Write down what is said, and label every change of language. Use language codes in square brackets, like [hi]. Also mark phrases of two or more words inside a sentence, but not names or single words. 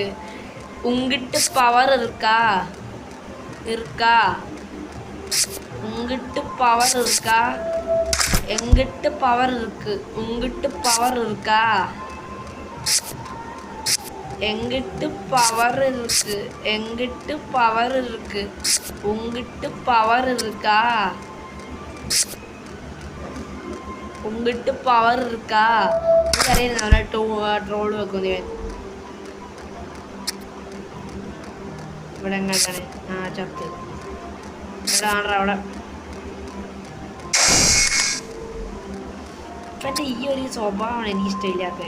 [ta] உங்கிட்டு பவர் இருக்கா? உங்கிட்டு பவர் இருக்கா? எங்கிட்டு பவர் இருக்கு. உங்கிட்டு பவர் இருக்கா? எங்கிட்டு பவர் இருக்கு. எங்கிட்டு பவர் இருக்கு. உங்கிட்டு பவர் இருக்கா? உங்கிட்டு பவர் இருக்கா? [ml] എനിക്കറിയാം അവനെ ട്രോള് വെക്കുന്നു ഞാൻ. ഇവിടെ എങ്ങനെയാണ്? ചത്ത് ഇവിടെ ആണോ അവിടെ? ഇവൻ്റെ ഈ ഒരു സ്വഭാവമാണ് എനിക്ക് ഇഷ്ടമില്ലാത്തത്.